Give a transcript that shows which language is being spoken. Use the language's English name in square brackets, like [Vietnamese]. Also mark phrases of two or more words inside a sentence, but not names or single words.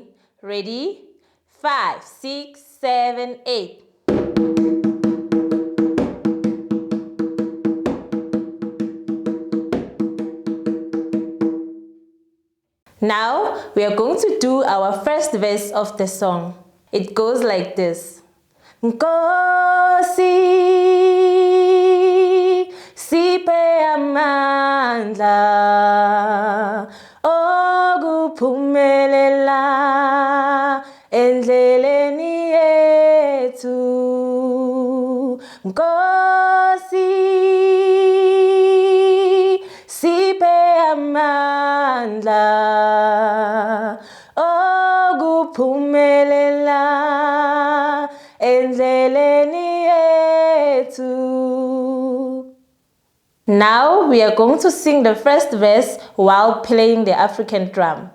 [English] Ready? 5, 6, 7, 8. Now we are going to do our first verse of the song. It goes like this. [Zulu] Nkosi Siphe Amandla okuphumelela endleleni yethu. Nkosi Siphe Amandla okuphumelela endleleni yethu. [English] Now we are going to sing the first verse while playing the African drum.